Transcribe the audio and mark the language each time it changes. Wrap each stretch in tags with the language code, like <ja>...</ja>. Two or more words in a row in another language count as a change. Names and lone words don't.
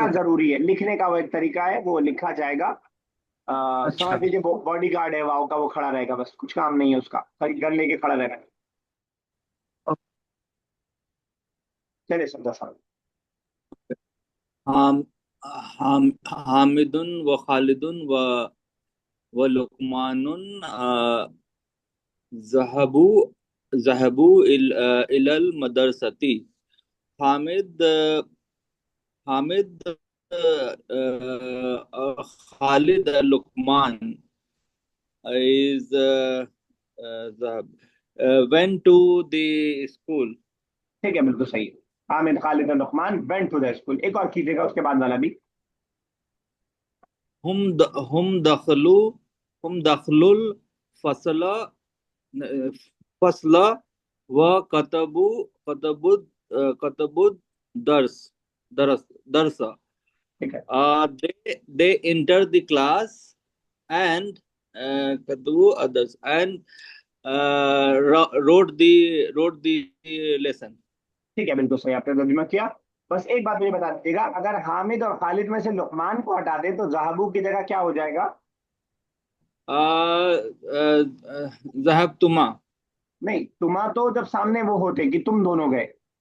<hi>शो कर? जरूरी है, लिखने का वो एक तरीका है, वो लिखा जाएगा। अच्छा। समझ लीजिए बॉडी गार्ड है वाव का, वो खड़ा रहेगा, बस कुछ काम नहीं है उसका, खाली गन लेके खड़ा रहना है। चलिए शब्द साहब।</hi> <ar>حا حامد و خالد و لقمان ذهبوا ذهبوا إلى المدرسة.</ar> <en>हामिद हामिद खालिद लुकमान is went to the school.</en> <hi>ठीक है, बिल्कुल सही है। आमिर, खालिद और लुकमान</hi> <en>went to the school.</en> <hi>एक और कीजिएगा उसके बाद वाला भी।</hi> <ar>هم دخلوا هم دخلوا الفصل فصلا و كتبوا الدرس درس درسا.</ar> <hi>ठीक है,</hi> <en>They enter the class and katabu others and wrote the lesson.</en> <hi>ठीक है, बिल्कुल सही आपने तर्जुमा किया। बस एक बात मुझे बता दीजिएगा, अगर हामिद और खालिद में से लुकमान को हटा दें तो जहाबू की जगह क्या हो जाएगा?</hi> <ar>ذهب تما.</ar> <hi>नहीं, तुमा तो जब सामने वो होते कि तुम दोनों गए।</hi>